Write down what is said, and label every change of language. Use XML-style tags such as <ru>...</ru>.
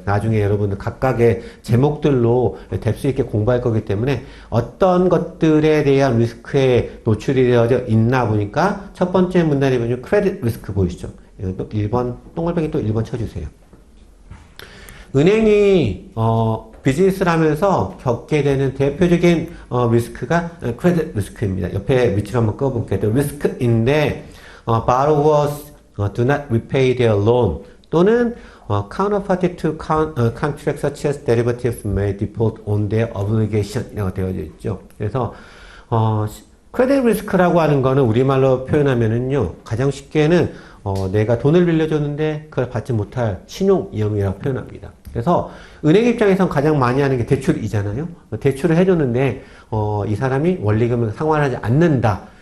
<ko>나중에 여러분들 각각의 제목들로 될 수 있게 공부할 거기 때문에 어떤 것들에 대한 리스크에 노출이 되어져 있나 보니까 첫 번째 문단에 보면 크레딧 리스크 보이시죠? 또 1번 동글뱅이 또 1번 쳐주세요. 은행이 비즈니스를 하면서 겪게 되는 대표적인 리스크가 크레딧 리스크입니다. 옆에 위치를 한번 꺼볼게요. 리스크인데</ko> <en>borrowers do not repay their loan</en> <ko>또는</ko> <en>counterparty to contracts such as derivatives may default on their obligation</en> <ko>이라고 되어져 있죠. 그래서 크레딧 리스크라고 하는 거는 우리말로 표현하면은요 가장 쉽게는 내가 돈을 빌려줬는데 그걸 받지 못할 신용 위험이라고 표현합니다. 그래서 은행 입장에선 가장 많이 하는 게 대출이잖아요. 대출을 해줬는데 이 사람이 원리금을 상환하지 않는다.</ko>